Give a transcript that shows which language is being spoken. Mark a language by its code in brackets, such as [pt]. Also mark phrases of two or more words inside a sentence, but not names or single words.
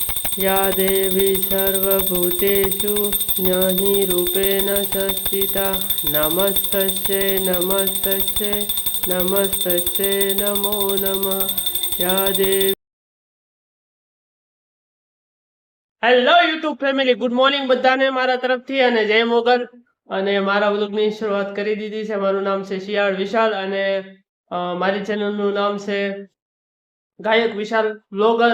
[sa] या देवी सर्वभूतेषु ज्ञानिरूपेण संस्थिता नमस्तस्यै नमस्तस्यै नमस्तस्यै नमो नमः या देवी। [en] hello YouTube family, good morning [gu] બધાને મારા તરફથી અને જય મોગલ। અને મારા વ્લોગની શરૂઆત કરી દીધી છે। મારું નામ છે શિયાળ વિશાલ અને મારી ચેનલનું નામ છે ગાયક વિશાલ વ્લોગર।